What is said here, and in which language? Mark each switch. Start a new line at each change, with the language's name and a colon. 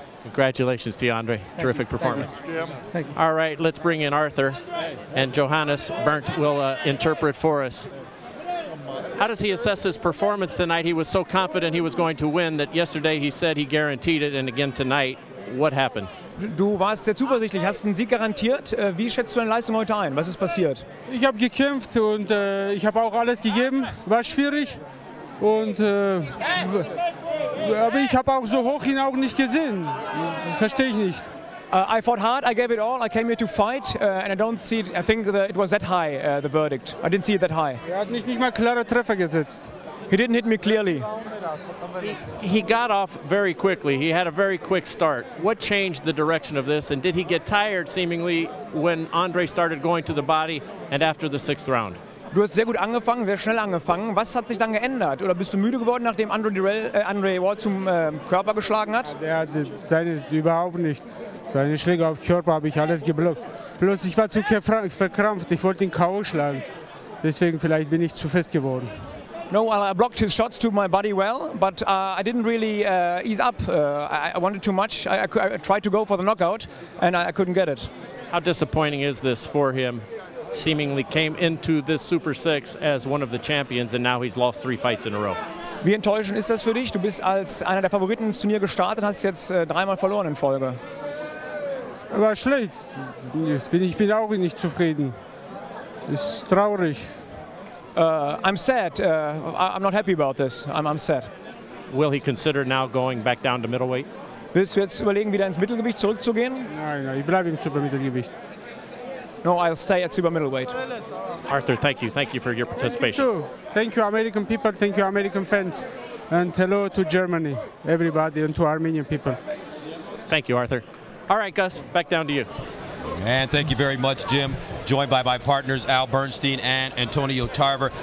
English: Congratulations to you, Andre. Terrific performance. Thank you. All right, let's bring in Arthur, and Johannes Berndt will interpret for us. How does he assess his performance tonight? He was so confident he was going to win that yesterday he said he guaranteed it, and again tonight. What happened?
German: Du warst sehr zuversichtlich, hast einen Sieg garantiert. Wie schätzt du deine Leistung heute ein? Was ist passiert? Ich habe gekämpft und ich habe auch alles gegeben. War schwierig. Und aber ich habe auch so hoch ihn auch nicht gesehen. Verstehe ich nicht.
English: I fought hard. I gave it all. I came here to fight, and I don't see it. I think it was that high, the verdict. I didn't see it that high.
German: Hat nicht mal klare Treffer gesetzt.
English: He didn't hit me clearly. He got off very quickly. He had a very quick start. What changed the direction of this, and did he get tired seemingly when Andre started going to the body and after the 6th round?
German: Du hast sehr gut angefangen, sehr schnell angefangen. Was hat sich dann geändert? Oder bist du müde geworden, nachdem Andre Ward zum Körper geschlagen hat? Überhaupt nicht. Seine Schläge auf den Körper habe ich alles geblockt. Bloß ich war zu verkrampft. Ich wollte ihn K.O. schlagen. Deswegen vielleicht bin ich zu fest geworden.
English: No, I blocked his shots to my body well, but I didn't really ease up. I wanted too much. I tried to go for the knockout, and I couldn't get it. How disappointing is this for him? Seemingly came into this Super 6 as one of the champions, and now he's lost 3 fights in a row.
German: Wie enttäuschend ist das für dich? Du bist als einer der Favoriten ins Turnier gestartet, hast jetzt 3-mal verloren in Folge. War schlecht. Ich bin auch nicht zufrieden. Ist traurig.
English: I'm sad. I'm not happy about this. I'm sad. Will he consider now going back down to middleweight?
German: Willst du jetzt überlegen, wieder ins Mittelgewicht zurückzugehen? Nein, ich bleibe im Supermittelgewicht.
English: No, I'll stay at super middleweight. Arthur, thank you. Thank you for your participation. Thank you, American people. Thank you, American fans. And hello to Germany, everybody, and to Armenian people. Thank you, Arthur. All right, Gus, back down to you. And thank you very much, Jim. Joined by my partners, Al Bernstein and Antonio Tarver.